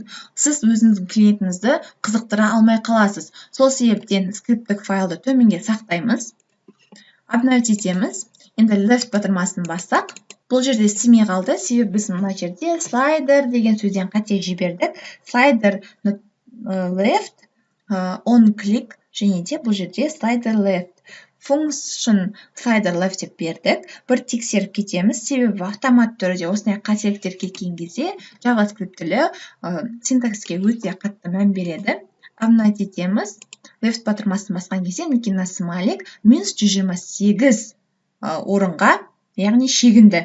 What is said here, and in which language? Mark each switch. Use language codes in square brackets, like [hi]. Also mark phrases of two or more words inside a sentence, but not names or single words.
[kk] Сіз өзіңіздің клиентіңізді қызықтыра алмай қаласыз. Сол себептен скриптік файлды төменге сақтаймыз. Обновить етеміз. Енді left батырмасын бассақ, бұл жерде істемей қалды, себебі біз мына жерде слайдер деген сөзден қате жібердік. [en] Слайдер left, on click, [kk] және де бұл жерде [en] слайдер left. Function слайдер left [kk] деп бердік. Бір тексеріп кетеміз, себебі автомат түрде осындай қателіктер кеткен кезде JavaScript тілі синтакске өте қатты мән береді. Обновить етеміз. Left батырмасын басқан кезде мына смайлик минус 128 орынға, яғни шегінді.